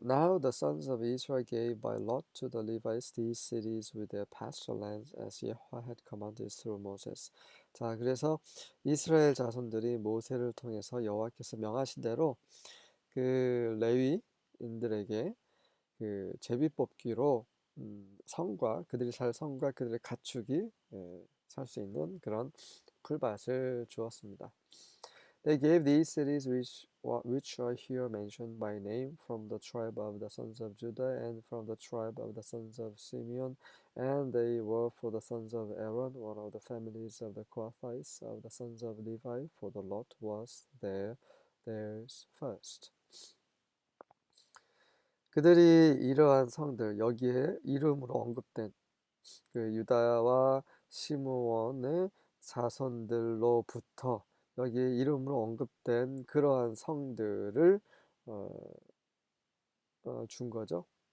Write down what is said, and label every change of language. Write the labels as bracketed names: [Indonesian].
[English] Now the sons of Israel gave by lot to the Levites these cities with their pasture lands as Yahweh had commanded through Moses. [Korean] 자, 그래서 이스라엘 자손들이 모세를 통해서 여호와께서 명하신 대로 그 레위인들에게 그 제비뽑기로 성과 그들이 살 성과 그들의 가축이 살 수 있는 그런 풀밭을 주었습니다. [English] They gave these cities which are here mentioned by name from the tribe of the sons of Judah and from the tribe of the sons of Simeon, and they were for the sons of Aaron, one of the families of the Kohathites of the sons of Levi, for the lot was theirs first. [Korean] 그들이 이러한 성들, 여기에 이름으로 언급된 그 유다와 시므온의 자손들로부터 여기 이름으로 언급된 그러한 성들을 어, 준 거죠.